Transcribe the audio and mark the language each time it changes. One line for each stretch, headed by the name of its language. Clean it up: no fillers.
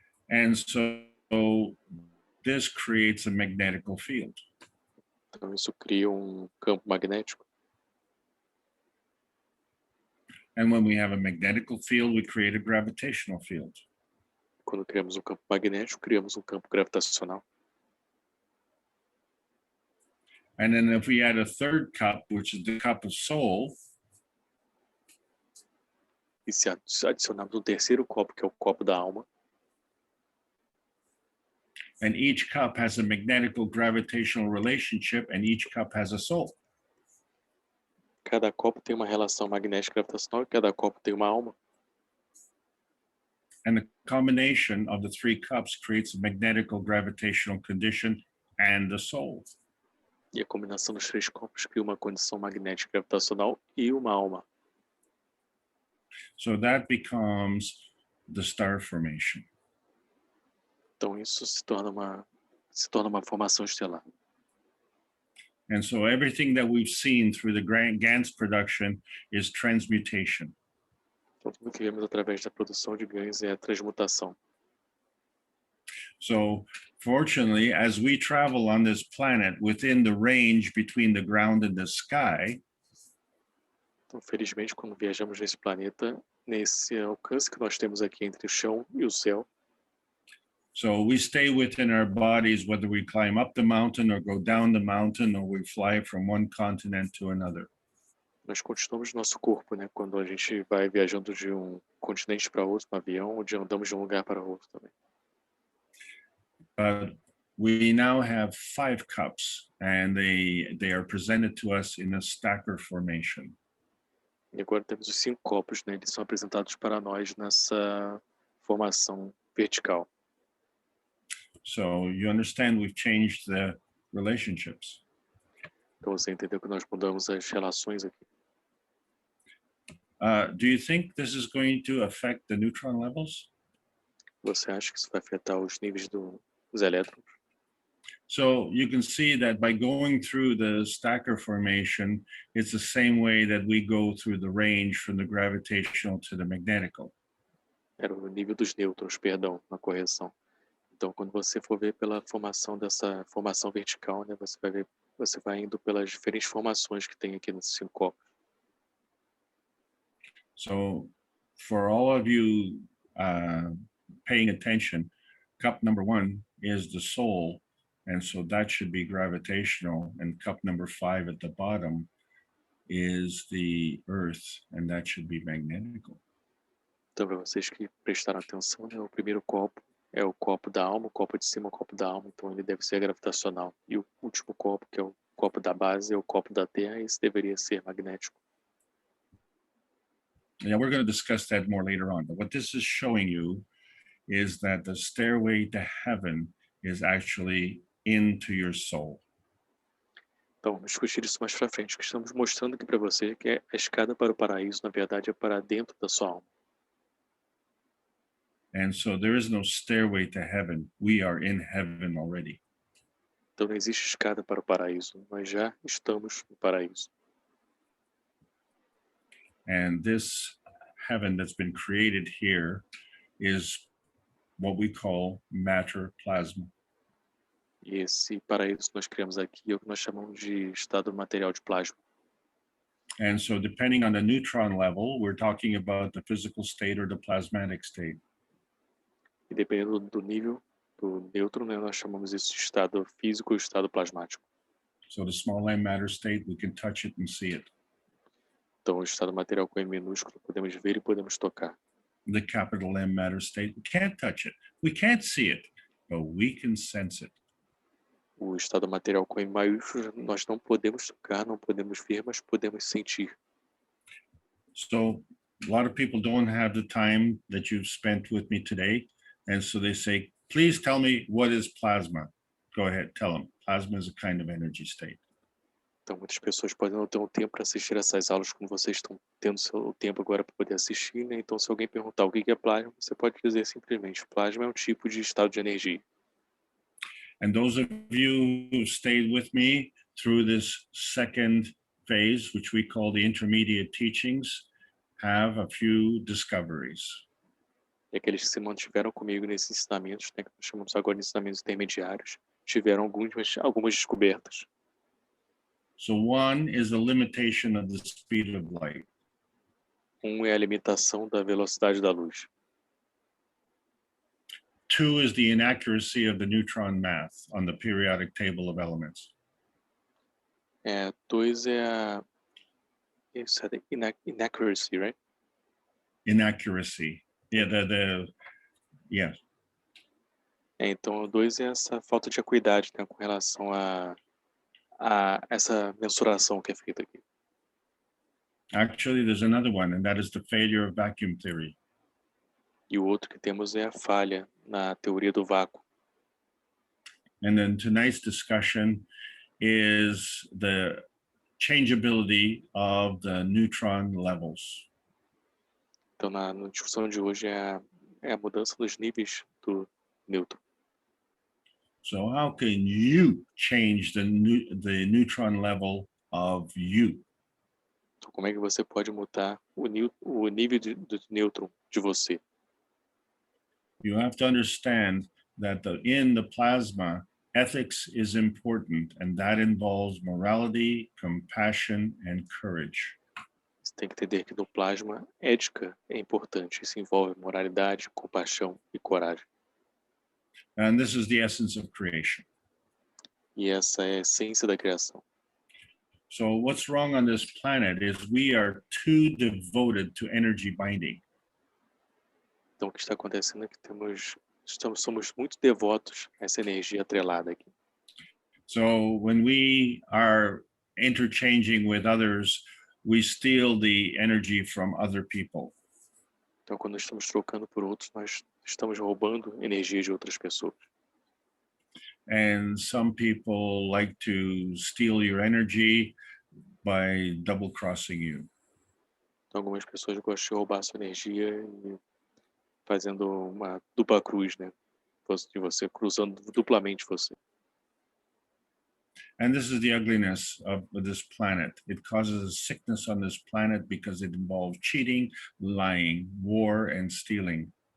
English: And so this creates a magnetical field.
Portuguese: Então, isso cria campo magnético.
English: And when we have a magnetical field, we create a gravitational field.
Portuguese: Quando criamos campo magnético, criamos campo gravitacional.
English: And then if we add a third cup, which is the cup of soul,
Portuguese: E se adicionarmos terceiro copo, que é o copo da alma,
English: and each cup has a magnetical gravitational relationship, and each cup has a soul.
Portuguese: cada copo tem uma relação magnética gravitacional e cada copo tem uma alma.
English: And the combination of the three cups creates a magnetical gravitational condition and the soul.
Portuguese: E a combinação dos três copos cria uma condição magnética gravitacional e uma alma.
English: So that becomes the star formation.
Portuguese: Então isso se torna uma formação estelar.
English: And so everything that we've seen through the GANs production is transmutation.
Portuguese: Então tudo que vemos através da produção de GANs é a transmutação.
English: So fortunately, as we travel on this planet within the range between the ground and the sky,
Portuguese: Então, felizmente, quando viajamos nesse planeta, nesse alcance que nós temos aqui entre o chão e o céu,
English: so we stay within our bodies, whether we climb up the mountain or go down the mountain or we fly from one continent to another.
Portuguese: nós continuamos no nosso corpo, né? Quando a gente vai viajando de continente para outro, no avião, ou andamos de lugar para outro também.
English: But we now have 5 cups, and they are presented to us in a stacker formation.
Portuguese: E agora temos os 5 copos, né? Eles são apresentados para nós nessa formação vertical.
English: So you understand we've changed the relationships.
Portuguese: Então você entendeu que nós mudamos as relações aqui.
English: Do you think this is going to affect the neutron levels?
Portuguese: Você acha que isso vai afetar os níveis dos elétrons?
English: So you can see that by going through the stacker formation, it's the same way that we go through the range from the gravitational to the magnetical.
Portuguese: Era o nível dos nêutrons, perdão, na correção. Então, quando você for ver pela formação dessa formação vertical, né, você vai ver, você vai indo pelas diferentes formações que tem aqui nesses 5 copos.
English: So for all of you paying attention, cup number 1 is the soul, and so that should be gravitational, and cup number 5 at the bottom is the earth, and that should be magnetical.
Portuguese: Então, para vocês que prestaram atenção, né, o primeiro copo é o copo da alma, o copo de cima é o copo da alma, então ele deve ser gravitacional. E o último copo, que é o copo da base, é o copo da terra, esse deveria ser magnético.
English: Yeah, we're going to discuss that more later on, but what this is showing you is that the stairway to heaven is actually into your soul.
Portuguese: Então, vamos discutir isso mais para frente, que estamos mostrando aqui para você que a escada para o paraíso, na verdade, é para dentro da sua alma.
English: And so there is no stairway to heaven. We are in heaven already.
Portuguese: Então, não existe escada para o paraíso, nós já estamos no paraíso.
English: And this heaven that's been created here is what we call matter plasma.
Portuguese: E esse paraíso que nós criamos aqui é o que nós chamamos de estado material de plasma.
English: And so depending on the neutron level, we're talking about the physical state or the plasmatic state.
Portuguese: E dependendo do nível do nêutron, né, nós chamamos isso de estado físico ou estado plasmático.
English: So the small m matter state, we can touch it and see it.
Portuguese: Então, o estado material com M minúsculo, podemos ver e podemos tocar.
English: The capital M matter state, we can't touch it. We can't see it, but we can sense it.
Portuguese: O estado material com M maiúsculo, nós não podemos tocar, não podemos ver, mas podemos sentir.
English: So a lot of people don't have the time that you've spent with me today. And so they say, please tell me what is plasma. Go ahead, tell them. Plasma is a kind of energy state.
Portuguese: Então, muitas pessoas podem não ter um tempo para assistir essas aulas como vocês estão tendo seu tempo agora para poder assistir, né? Então, se alguém perguntar o que é plasma, você pode dizer simplesmente, plasma é um tipo de estado de energia.
English: And those of you who stayed with me through this second phase, which we call the intermediate teachings, have a few discoveries.
Portuguese: E aqueles que se mantiveram comigo nesses ensinamentos, né, que nós chamamos agora de ensinamentos intermediários, tiveram algumas descobertas.
English: So one is the limitation of the speed of light.
Portuguese: Um é a limitação da velocidade da luz.
English: 2 is the inaccuracy of the neutron math on the periodic table of elements.
Portuguese: 2 é a
English: inaccuracy, right? Inaccuracy. Yeah, yeah.
Portuguese: Então, 2 é essa falta de acuidade, né, com relação a essa mensuração que é feita aqui.
English: Actually, there's another one, and that is the failure of vacuum theory.
Portuguese: E o outro que temos é a falha na teoria do vácuo.
English: And then tonight's discussion is the changeability of the neutron levels.
Portuguese: Então, na discussão de hoje é a mudança dos níveis do nêutron.
English: So how can you change the neutron level of you?
Portuguese: Então, como é que você pode mudar o nível do nêutron de você?
English: You have to understand that in the plasma, ethics is important, and that involves morality, compassion, and courage.
Portuguese: Você tem que entender que no plasma, ética é importante. Isso envolve moralidade, compaixão e coragem.
English: And this is the essence of creation.
Portuguese: E essa é a essência da criação.
English: So what's wrong on this planet is we are too devoted to energy binding.
Portuguese: Então, o que está acontecendo é que somos muito devotos a essa energia atrelada aqui.
English: So when we are interchanging with others, we steal the energy from other people.
Portuguese: Então, quando estamos trocando por outros, nós estamos roubando energia de outras pessoas.
English: And some people like to steal your energy by double-crossing you.
Portuguese: Então, algumas pessoas gostam de roubar a sua energia e fazendo uma dupla cruz, né? De você cruzando duplamente você.
English: And this is the ugliness of this planet. It causes a sickness on this planet because it involves cheating, lying, war, and stealing.